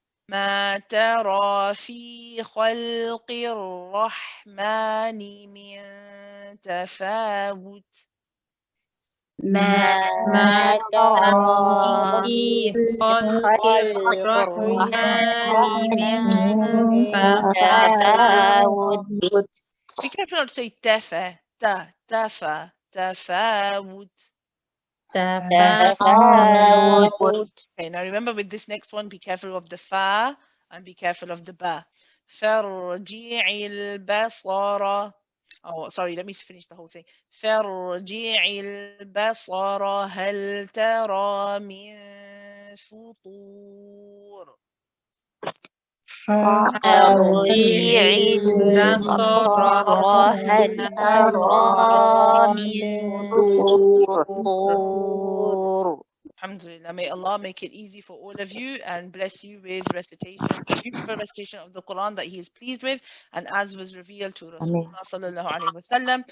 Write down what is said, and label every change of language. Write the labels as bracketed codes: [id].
[ar] ما ترى في خلق الرحمن من تفاوت. ما ترى في خلق الرحمن من تفاوت. [en] Be careful not to say [ar] تفا، تفا، تفاوت. تفاوت. [en] Okay, now remember with this next one, be careful of the fa and be careful of the ba. [ar] فارجعي البصر. [en] Oh, sorry, let me finish the whole thing. [ar] فارجعي البصر هل ترى من فطور. فارجعي البصر هل ترى من فطور. [en] Alhamdulillah, may Allah make it easy for all of you and bless you with recitation, beautiful recitation of the Quran that He is pleased with, and as was revealed to Rasulullah sallallahu alaihi wasallam.